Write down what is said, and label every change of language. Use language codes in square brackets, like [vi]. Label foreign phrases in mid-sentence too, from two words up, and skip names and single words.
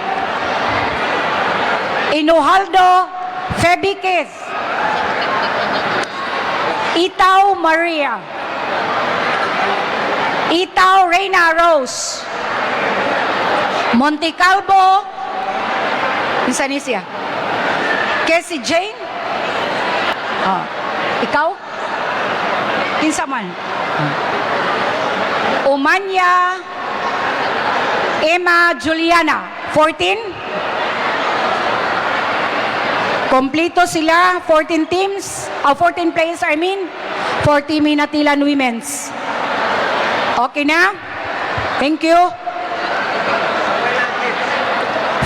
[ceb] Inuhaldo Febiquez. Itaw Maria. Itaw Reina Rose. Montecalvo, isa ni siya. Casey Jane? Ikaw? Kinsa man? Umanya Emma Juliana, 14? Kompleto sila, [en] 14 teams, 14 players I mean, for Team Hinatilan Women's. Okay na? Thank you.